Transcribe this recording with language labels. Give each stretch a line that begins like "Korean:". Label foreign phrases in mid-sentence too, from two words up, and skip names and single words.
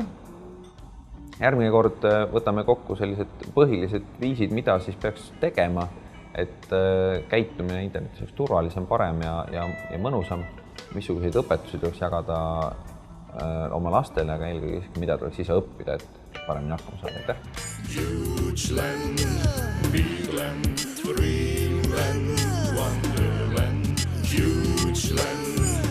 Estonian: Järgmine kord võtame kokku sellised põhilised viisid, mida siis peaks tegema, et käitumine internetis oleks turvalisem, parem ja mõnusam, missuguseid õpetusi tuleks jagada oma lastele, aga eelkõige mida tuleks ise õppida, et paremini hakkama saada.
English: Huge land, big land, dreamland, wonderland, huge land.